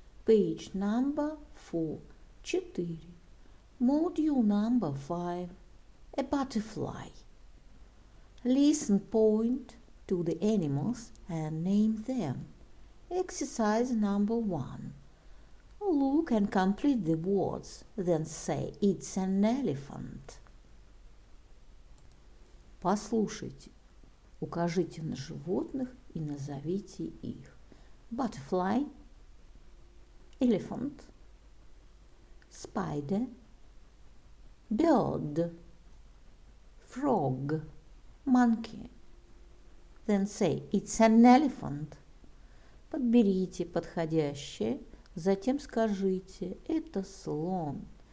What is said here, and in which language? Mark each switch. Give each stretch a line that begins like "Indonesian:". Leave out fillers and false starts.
English: Page number 4, 4. Module number 5, a butterfly. Listen, point to the animals and name them. Exercise number 1. Look and complete the words, then say, it's an elephant.
Russian: Послушайте, укажите на животных и назовите их.
English: Butterfly, elephant, spider, bird, frog, monkey. Then say, it's an elephant.
Russian: Подберите подходящее, затем скажите, это слон.